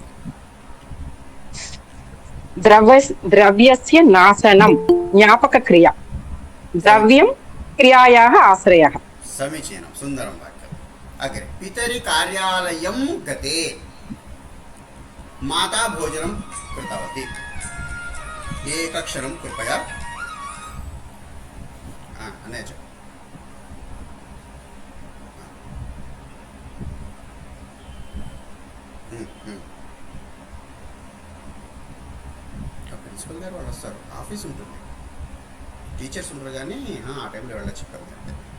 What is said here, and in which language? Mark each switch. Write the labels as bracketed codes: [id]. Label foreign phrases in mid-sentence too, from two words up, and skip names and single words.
[sa] द्रव्यस्य नाशनं ज्ञापकक्रिया द्रव्यं क्रियायाः आश्रयः समीचीनं सुन्दरं वाक्यम् अग्रे पितरि कार्यालयं गते माता भोजनं कृतवती एकक्षरं कृपया अनेच [te] ప్రిన్సిపల్ గారు వాళ్ళు వస్తారు ఆఫీస్ ఉంటుంది టీచర్స్ ఉంటారు కానీ ఆ టైంలో వెళ్ళచ్చు కదా